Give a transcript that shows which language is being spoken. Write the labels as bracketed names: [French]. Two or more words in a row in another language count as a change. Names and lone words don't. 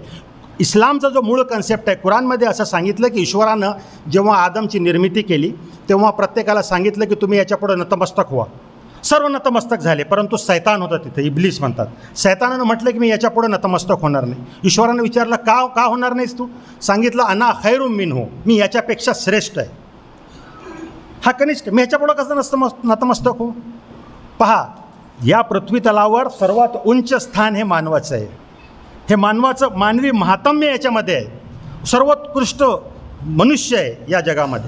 [Marathi] इस्लामचा जो मूळ कन्सेप्ट आहे, कुराणमध्ये असं सांगितलं की ईश्वरानं जेव्हा आदमची निर्मिती केली तेव्हा प्रत्येकाला सांगितलं की तुम्ही याच्यापुढे नतमस्तक व्हा. सर्व नतमस्तक झाले, परंतु सैतान होता तिथे, इब्लीस म्हणतात. सैतानानं म्हटलं की मी याच्यापुढे नतमस्तक होणार नाही. ईश्वरानं विचारलं का होणार नाहीस तू? सांगितलं [Arabic] أنا خير منه, [Marathi] मी याच्यापेक्षा श्रेष्ठ आहे. हा कनिष्ठ, मी ह्याच्यापुढं कसं नतमस्तक हो? पहा, या पृथ्वी तलावर सर्वात उंच स्थान हे मानवाचं आहे. हे मानवाचं मानवी महात्म्य याच्यामध्ये आहे. सर्वोत्कृष्ट मनुष्य आहे या जगामध्ये.